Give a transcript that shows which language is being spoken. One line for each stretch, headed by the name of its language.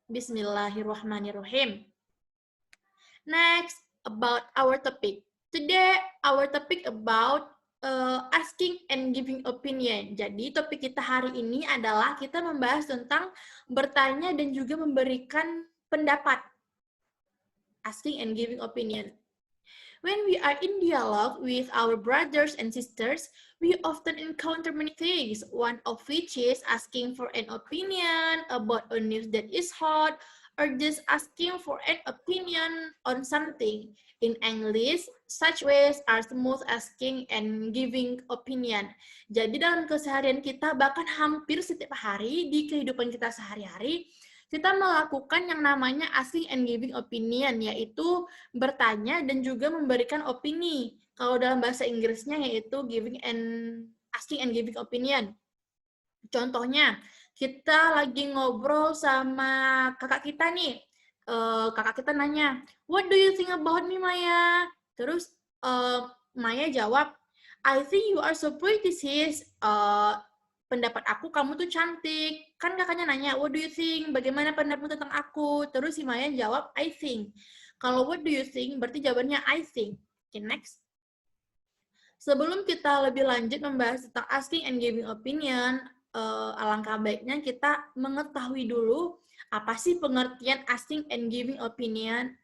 Arabic: Bismillahirrahmanirrahim.
English: Next, about our topic. Today, our topic about asking and giving opinion.
Indonesian: Jadi, topik kita hari ini adalah kita membahas tentang bertanya dan juga memberikan pendapat.
English: Asking and giving opinion. When we are in dialogue with our brothers and sisters, we often encounter many things, one of which is asking for an opinion about a news that is hot, or just asking for an opinion on something. In English, such ways are smooth asking and giving opinion.
Indonesian: Jadi dalam keseharian kita, bahkan hampir setiap hari di kehidupan kita sehari-hari, kita melakukan yang namanya asking and giving opinion, yaitu bertanya dan juga memberikan opini. Kalau dalam bahasa Inggrisnya yaitu asking and giving opinion. Contohnya, kita lagi ngobrol sama kakak kita nih. Kakak kita nanya,
English: "What do you think about me, Maya?"
Indonesian: Terus Maya jawab,
English: "I think you are so pretty, sis.
Indonesian: Pendapat aku kamu tuh cantik." Kan kakaknya nanya,
English: "What do you think?
Indonesian: Bagaimana pendapatmu tentang aku?" Terus si Maya jawab, "I think." Kalau what do you think, berarti jawabannya I think. Okay, next. Sebelum kita lebih lanjut membahas tentang asking and giving opinion, alangkah baiknya kita mengetahui dulu apa sih pengertian asking and giving opinion.